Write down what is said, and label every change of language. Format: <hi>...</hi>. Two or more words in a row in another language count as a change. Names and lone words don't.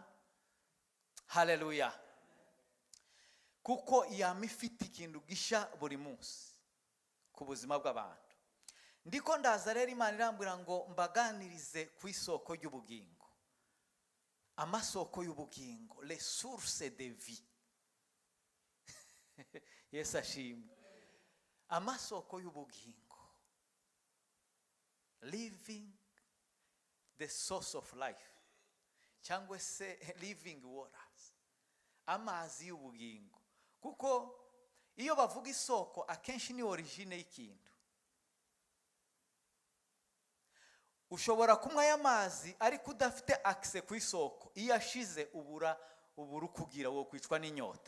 <rw>Haleluya. Kuko yamifite ikintu gisha buri munsi ku buzima bw'abantu. Ndiko ndaza rero Imana irambwira ngo mbaganirize ku isoko y'ubugingo. Amasoko y'ubugingo,</rw> <fr>les sources de vie.</fr> <rw>Yesu ashimwe. Amasoko y'ubugingo.</rw> <en>Living the source of life.</en> <rw>Cyangwa se</rw> <en>living waters.</en> <rw>Amazi y'ubugingo. Kuko iyo bavuga isoko akenshi ni origine y'ikintu. Ushobora kunywa y'amazi ariko udafite access ku isoko, iyo ashize ubura kugira wo kwicwa n'inyota.</rw>